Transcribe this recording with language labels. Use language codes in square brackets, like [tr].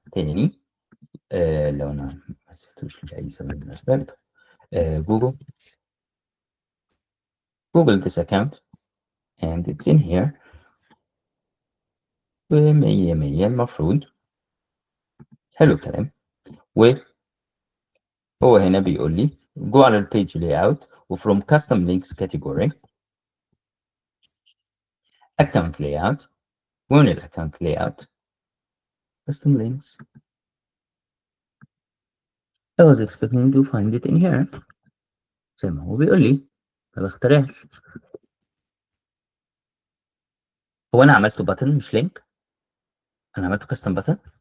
[ar] تاني لو انا ما سبتوش لاي سبب من الاسباب [en] Google this account and it's in here [ar] ومية مية المفروض حلو الكلام. وهو هنا بيقول لي جو على البيج layout وفروم [en] custom links category account layout [ar] ومن الاكونت layout custom links. [en] I was expecting to find it in here [ar] زي ما هو بيقول لي ما بخترعش. هو انا عملته بutton مش لينك، انا عملته [en] custom button.